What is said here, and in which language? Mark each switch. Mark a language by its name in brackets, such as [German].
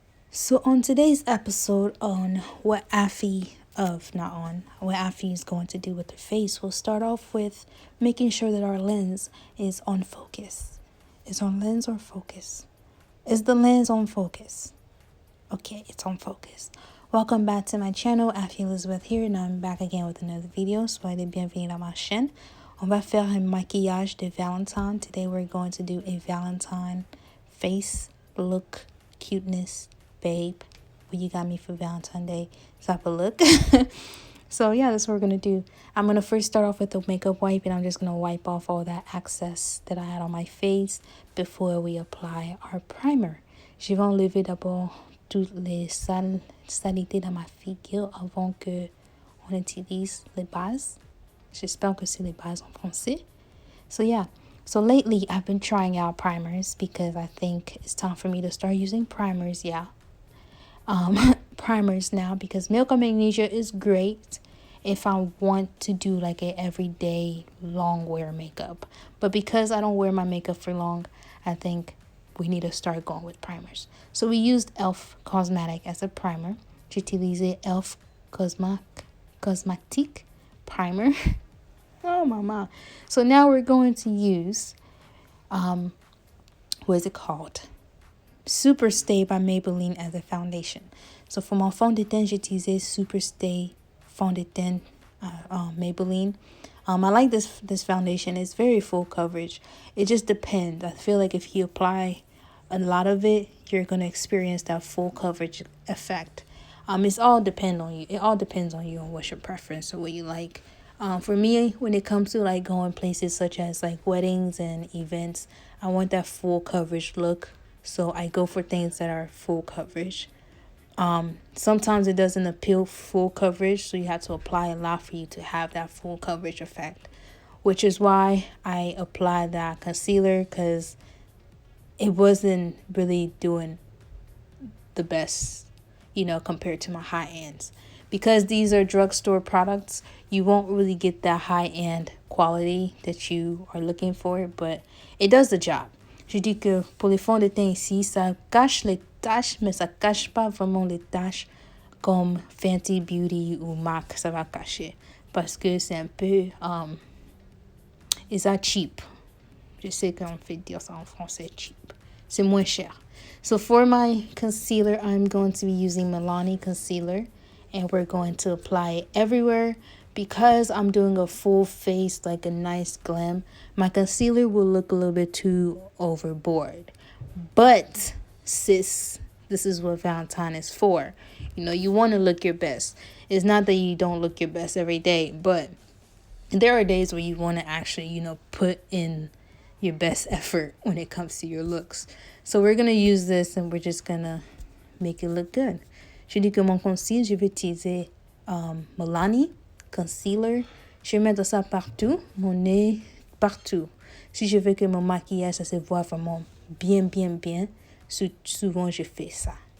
[English] So on today's episode on what Afi is going to do with her face, we'll start off with making sure that our lens is on focus. Is our lens on focus? Is the lens on focus? Okay, it's on focus. Welcome back to my channel, Afi Elizabeth here, and I'm back again with another video. [French] Soyez les bienvenus dans ma chaîne. On va faire un maquillage de Valentine. [English] Today we're going to do a Valentine face look, cuteness, babe. What you got me for Valentine Day type of look. So yeah, that's what we're going to do. I'm going to first start off with the makeup wipe, and I'm just going to wipe off all that excess that I had on my face before we apply our primer. [French] Je vais enlever d'abord toutes les saletés dans ma figure avant que on utilise les bases. J'espère que c'est les bases en français. [English] So yeah, so lately I've been trying out primers because I think it's time for me to start using primers. Yeah, primers now, because Milk of Magnesia is great if I want to do like a everyday long wear makeup. But because I don't wear my makeup for long, I think we need to start going with primers. So we used e.l.f. Cosmetic as a primer. [French] J'ai utilisé e.l.f. [English] Cosmetic primer. Oh mama. So now we're going to use what is it called? Super Stay by Maybelline as a foundation. So for [French] mon fond de teint, j'ai utilisé Super Stay fond de teint Maybelline. [English] I like this foundation. It's very full coverage. It just depends. I feel like if you apply a lot of it, you're going to experience that full coverage effect. It all depends on you. It all depends on you and what's your preference or what you like. For me, when it comes to like going places such as like weddings and events, I want that full coverage look. So I go for things that are full coverage. Sometimes it doesn't appeal full coverage, so you have to apply a lot for you to have that full coverage effect, which is why I applied that concealer, because it wasn't really doing the best, compared to my high ends. Because these are drugstore products, you won't really get that high-end quality that you are looking for, but it does the job. [French] Je dis que pour les fonds de teint ici, ça cache les taches, mais ça cache pas vraiment les taches comme Fenty Beauty ou MAC, ça va cacher. Parce que c'est un peu, [English] is that cheap? [French] Je sais qu'on fait dire ça en français, cheap. C'est moins cher. [English] So for my concealer, I'm going to be using Milani concealer. And we're going to apply it everywhere. Because I'm doing a full face, like a nice glam, my concealer will look a little bit too overboard. But sis, this is what Valentine is for. You want to look your best. It's not that you don't look your best every day, but there are days where you want to actually, put in your best effort when it comes to your looks. So we're going to use this and we're just going to make it look good. [French] Je dis que mon concealer, je vais utiliser Milani concealer. Je vais mettre ça partout, mon nez partout. Si je veux que mon maquillage, ça se voit vraiment bien, souvent je fais ça.